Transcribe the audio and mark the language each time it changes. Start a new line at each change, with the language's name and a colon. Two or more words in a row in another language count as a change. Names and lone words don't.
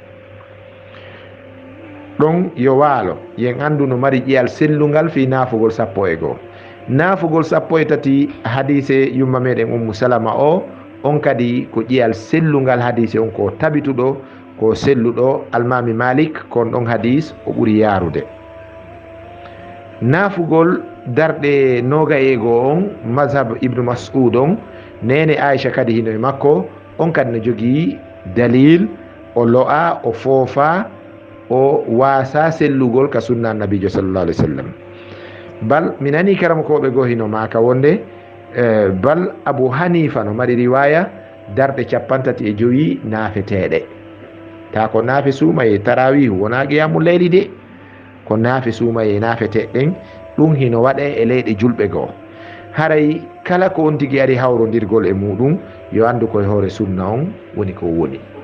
Fula: ɗon yo waalo yen andu no mari ƴiyal sellungal fi naafugol 11 naafugol 13 hadise yumma meɗen Ummu Salama o on kadi ko ƴiyal sellungal hadise on ko tabituɗo ko selluɗo almami Malik kon ɗon hadis o ɓuri yarude naafugol darɗe 21 on mazhab Ibnu Mas'ud on nene Aisha kadi hino e makko on kadi no jogii dalil o lo'a o foofa o wasa sellugol ka sunna nabijo
Arabic: صلى الله عليه وسلم
Fula: bal minani karam ko be go hino maka wonde bal Abu Hanifa no mari riwaya darde 55 naafeteɗe ta ko naafe suuma e tarawih wona
Arabic: قيام الليل
Fula: de ko naafe suuma e naafeteɗen ɗum hino waɗe e leyɗe julɓe goo haray kala ko on tigi ari hawrodirgol e muɗum yo andu koye hoore sunna on woni ko woni